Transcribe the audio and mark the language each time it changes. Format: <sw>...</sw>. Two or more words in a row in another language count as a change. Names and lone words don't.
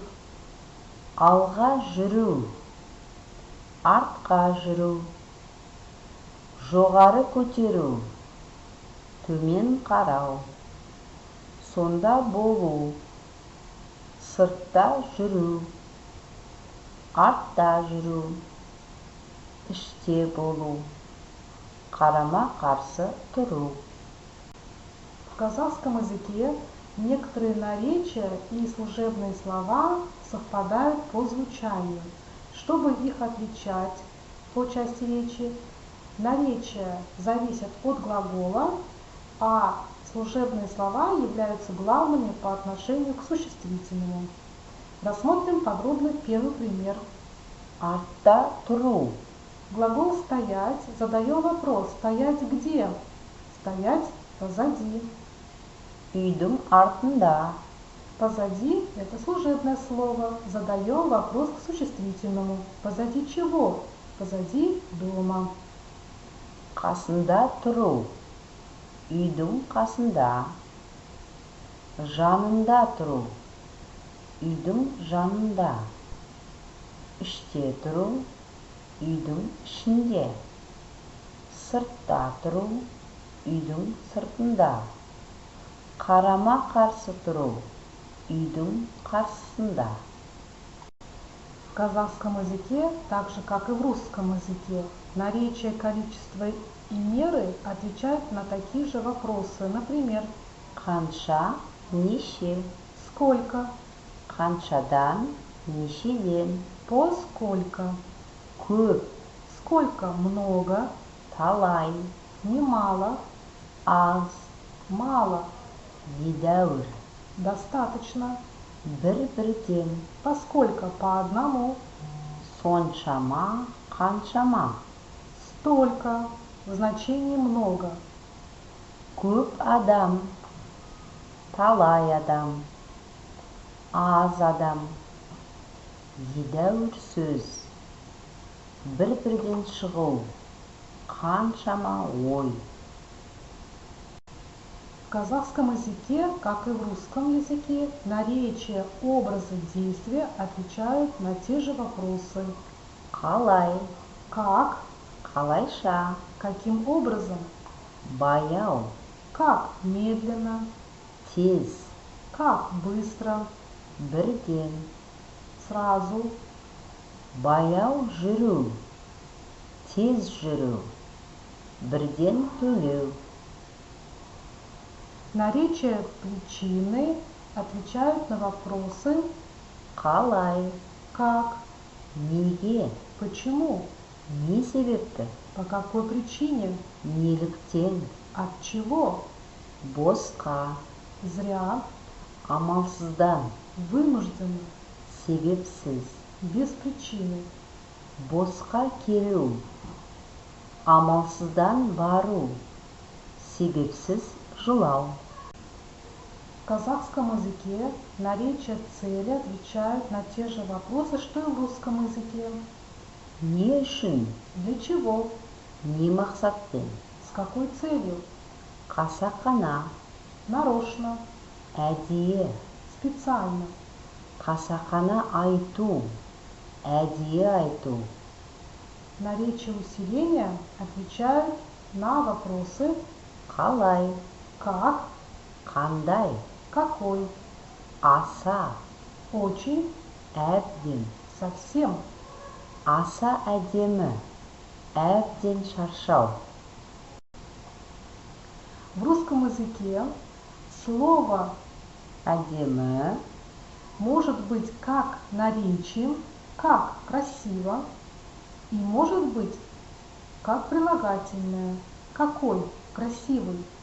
<kk>алға жүру, артқа жүру, жоғары көтеру, төмен қарау, сонда болу, сыртта жүру, артта жүру, іште болу, қарама-қарсы тұру.</kk> <ru>В казахском языке некоторые наречия и служебные слова совпадают по звучанию. Чтобы их отличать по части речи, наречия зависят от глагола, а служебные слова являются главными по отношению к существительному. Рассмотрим подробно первый пример.</ru> <kk>Артта тұру,</kk> <ru>Глагол «стоять» задаем вопрос «стоять где?» Стоять позади.</ru> <kk>үйдің артында,</kk> <ru>Позади – это служебное слово. Задаем вопрос к существительному. Позади чего? Позади дома.</ru> <kk>қасында тұру, үйдің қасында, жанында тұру, үйдің жанында, іште тұру, үйдің ішінде, сыртта тұру, үйдің сыртында, қарама-қарсы тұру, үйдің қарсысында.</kk> <ru>В казахском языке, так же как и в русском языке, наречия количества и меры отвечают на такие же вопросы. Например,</ru> <kk>Қанша, неше,</kk> <ru>сколько,</ru> <kk>қаншадан, нешеден,</kk> <ru>поскольку,</ru> <kk>көп,</kk> <ru>сколько, много,</ru> <kk>талай,</kk> <ru>немало,</ru> <kk>аз,</kk> <ru>мало,</ru> <kk>едәуір,</kk> <ru>достаточно,</ru> <kk>бір-бірден,</kk> <ru>поскольку, по одному,</ru> <kk>соншама, қаншама,</kk> <ru>столько, в значении много,</ru> <kk>көп адам, талай адам, аз адам, едәуір сөз, бір-бірден шығу, қаншама ой.</kk> <ru>В казахском языке, как и в русском языке, наречия, образы, действия отвечают на те же вопросы.</ru> <kk>Қалай,</kk> <ru>Как,</ru> <kk>қалайша,</kk> <ru>каким образом,</ru> <kk>баяу,</kk> <ru>как медленно,</ru> <kk>тез,</kk> <ru>как быстро,</ru> <kk>бірден,</kk> <ru>сразу,</ru> <kk>баяу жүру, тез жүру, бірден төлеу.</kk> <ru>Наречия причины отвечают на вопросы</ru> <kk>Қалай,</kk> <ru>как,</ru> <kk>неге,</kk> <ru>почему,</ru> <kk>не себепті,</kk> <ru>по какой причине,</ru> <kk>неліктен,</kk> <ru>от чего,</ru> <kk>босқа,</kk> <ru>зря,</ru> <kk>амалсыздан,</kk> <ru>вынужденно,</ru> <kk>себепсіз,</kk> <ru>без причины.</ru> <kk>босқа келу, амалсыздан бару, себепсіз жылау.</kk> <ru>В казахском языке наречия цели отвечают на те же вопросы, что и в русском языке.</ru> <kk>Не үшін,</kk> <ru>Для чего?</ru> <kk>не мақсатпен.</kk> <ru>С какой целью?</ru> <kk>Қасақана,</kk> <ru>Нарочно,</ru> <kk>әдейі.</kk> <ru>специально.</ru> <kk>Қасақана айту, әдейі айту.</kk> <ru>Наречия усиления отвечают на вопросы</ru> <kk>Қалай,</kk> <ru>как,</ru> <kk>қандай,</kk> <ru>какой,</ru> <kk>аса,</kk> <ru>очень,</ru> <kk>әбден.</kk> <ru>совсем.</ru> <kk>Аса әдемі, әбден шаршау.</kk> <ru>В русском языке слово Әдемі, может быть как наречием, как красиво, и может быть как прилагательное, какой красивый.</ru>